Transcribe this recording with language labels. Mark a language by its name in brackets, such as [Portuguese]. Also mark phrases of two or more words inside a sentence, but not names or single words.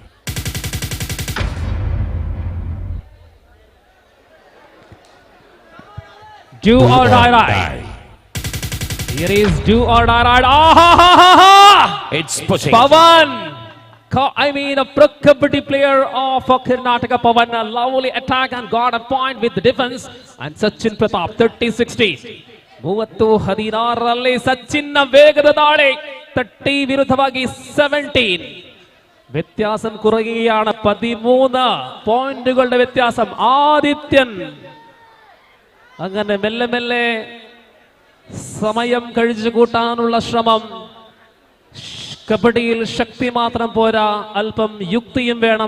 [English] Do or die ride. Here is do or die ride. It's pushing. Pavan. A pro kabaddi player of Karnataka, Pavan. A lovely attack and got a point with the defense. [Kannada] And Sachin Pratap, 30-60. 30-16 ಸಚಿನ್ನ ವೇಗದ ದಾಳಿ. 30 ವಿರುದ್ಧವಾಗಿ 17. [Malayalam] വ്യത്യാസം കുറയുകയാണ്. 13 പോയിന്റുകളുടെ വ്യത്യാസം. ആദിത്യൻ അങ്ങനെ മെല്ലെ മെല്ലെ സമയം കഴിച്ചു കൂട്ടാനുള്ള ശ്രമം. കബഡിയിൽ ശക്തി മാത്രം പോരാ, അല്പം യുക്തിയും വേണം.